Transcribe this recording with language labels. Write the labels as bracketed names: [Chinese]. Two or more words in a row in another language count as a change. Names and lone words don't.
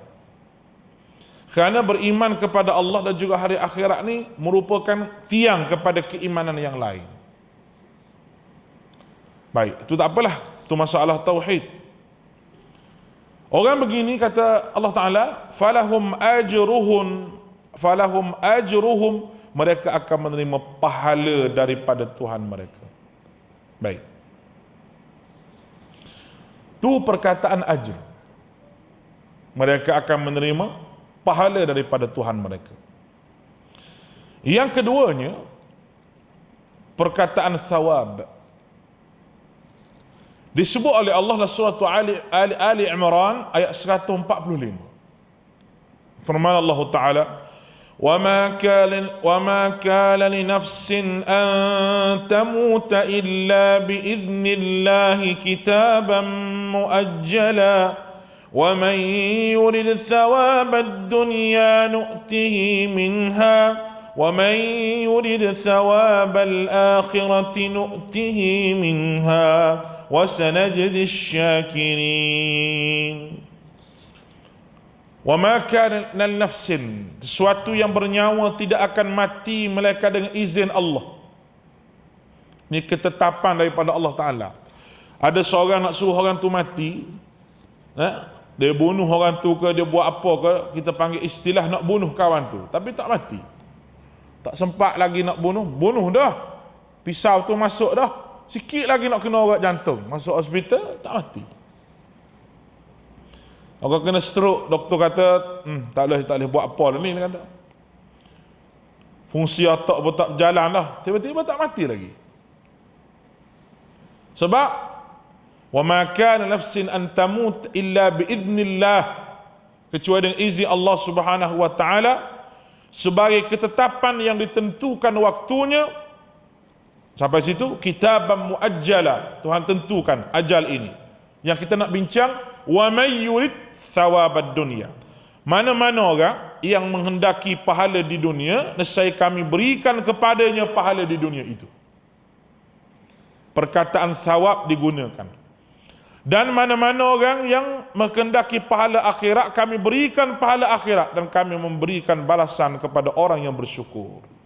[Malay] Kerana beriman kepada Allah dan juga hari akhirat ni merupakan tiang kepada keimanan yang lain. Baik, itu tak apalah, itu masalah tauhid. Orang begini, kata Allah Ta'ala, [Arabic] فلهم أجرهم, [Malay] mereka akan menerima pahala daripada Tuhan mereka. Baik, itu perkataan ajr. Mereka akan menerima pahala daripada Tuhan mereka. Yang keduanya, perkataan thawab. Disebut oleh Allah dalam surah Ali Imran ayat 145. [Arabic] Firman Allah Ta'ala, وَمَا كَانَ لِنَفْسٍ أَن تَمُوتَ إِلَّا بِإِذْنِ اللَّهِ كِتَابًا مُؤَجَّلًا وَمَنْ يُرِدْ ثَوَابَ الدُّنْيَا نُؤْتِهِ مِنْهَا وَمَنْ يُرِدْ ثَوَابَ الْآخِرَةِ نُؤْتِهِ مِنْهَا وَسَنَجْزِي الشَّاكِرِينَ. وَمَا كَانَ لِنَفْسٍ, [Malay] sesuatu yang bernyawa tidak akan mati melainkan dengan izin Allah. Ini ketetapan daripada Allah Ta'ala. Ada seorang nak suruh orang tu mati, dia bunuh orang tu ke, dia buat apa ke, kita panggil istilah nak bunuh kawan tu, tapi tak mati. Tak sempat lagi nak bunuh dah. Pisau tu masuk dah. Sikit lagi nak kena urat jantung, masuk hospital, tak mati. Orang kena stroke, doktor kata, tak boleh buat apa dah ni, dia kata. Fungsi otak pun tak berjalan dah. Tiba-tiba tak mati lagi. Sebab, [Arabic] وَمَا كَانَ نَفْسٍ أَن تَمُوتَ إِلَّا بِإِذْنِ اللَّهِ, [Malay] kecuali dengan izin Allah [Arabic] سبحانه وتعالى, [Malay] sebagai ketetapan yang ditentukan waktunya. Sampai situ, [Arabic] كتابا مؤجلا, [Malay] Tuhan tentukan ajal ini. Yang kita nak bincang, [Arabic] ومن يرد ثواب الدنيا, [Malay] mana-mana orang yang menghendaki pahala di dunia, nescaya kami berikan kepadanya pahala di dunia itu. Perkataan thawab digunakan. Dan mana-mana orang yang menghendaki pahala akhirat, kami berikan pahala akhirat, dan kami memberikan balasan kepada orang yang bersyukur.